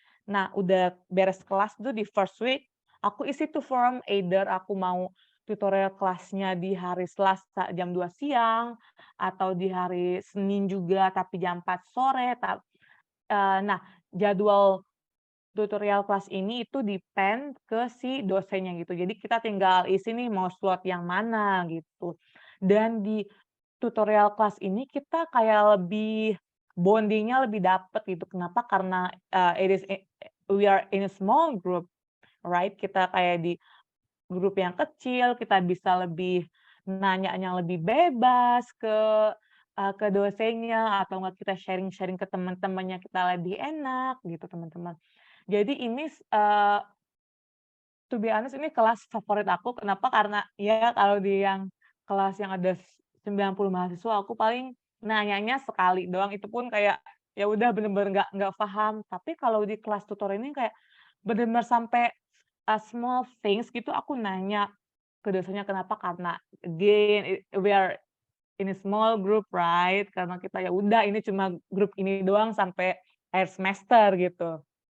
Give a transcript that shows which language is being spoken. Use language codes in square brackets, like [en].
[id] Nah, udah beres kelas tuh di first week, aku isi tuh form, either aku mau tutorial kelasnya di hari Selasa jam 2 siang, atau di hari Senin juga tapi jam 4 sore, nah, jadwal tutorial kelas ini itu depend ke si dosennya gitu. Jadi kita tinggal isi nih mau slot yang mana gitu. Dan di tutorial kelas ini kita kayak lebih bonding-nya lebih dapet gitu. Kenapa? Karena, [en] we are in a small group, right? [id] Kita kayak di grup yang kecil, kita bisa lebih nanya-nya lebih bebas ke dosennya, atau enggak kita sharing-sharing ke teman-temannya kita lebih enak gitu, teman-teman. Jadi ini, [en] to be honest [id] ini kelas favorit aku, kenapa? Karena ya kalau di yang kelas yang ada 90 mahasiswa, aku paling nanyanya sekali doang, itu pun kayak, ya udah bener-bener nggak paham. Tapi kalau di kelas tutor ini kayak bener-bener sampai, [en] small things [id] gitu aku nanya ke dosennya, kenapa? Karena [en] again, we are in a small group, right? [id] Karena kita ya udah ini cuma grup ini doang sampai akhir semester gitu.